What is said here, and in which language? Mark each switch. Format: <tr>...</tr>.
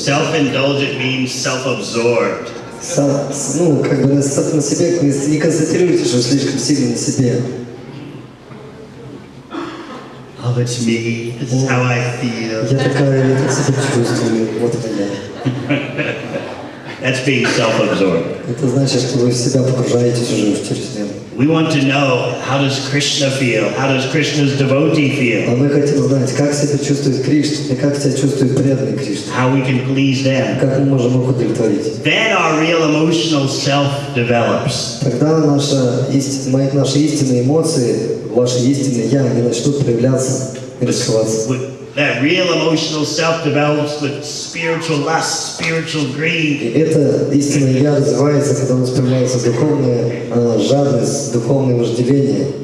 <en>Self-indulgent means self-absorbed.</en> <ru>Ну, как бы на себе не концентрируйтесь, что слишком сильно на себе.</ru> <en>Oh, it's me. This is how I feel.</en> <ru>Я такая, я так себя чувствую. Вот я.</ru> <en>That's being self-absorbed.</en> <ru>Это значит, что вы в себя погружаетесь уже в чрезмерно.</ru> <en>We want to know, how does Krishna feel? How does Krishna's devotee feel?</en> <ru>А мы хотим знать, как себя чувствует Кришна и как себя чувствует преданный Кришна.</ru> <en>How we can please them.</en> <ru>Как мы можем их удовлетворить.</ru> <en>Then our real emotional self develops.</en> <ru>Тогда наши истинные эмоции, ваши истинные я, они начнут проявляться и раскрываться.</ru> <en>That real emotional self develops with spiritual lust, spiritual greed.</en> <ru>И это истинное я развивается, когда у нас появляется духовная жадность, духовное вожделение.</ru>